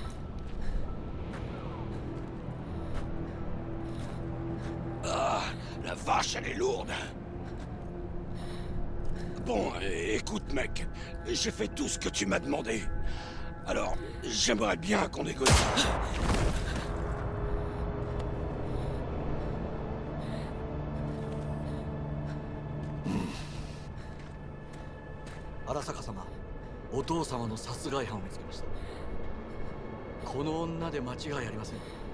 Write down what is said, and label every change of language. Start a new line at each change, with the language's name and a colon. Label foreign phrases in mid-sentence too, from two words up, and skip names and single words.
French: Ah, la vache, elle est lourde. Bon, écoute, mec, j'ai fait tout ce que tu m'as demandé. Alors, j'aimerais bien qu'on négocie.
Japanese: 荒坂様、お父様の殺害犯を見つけました。この女で間違いありません。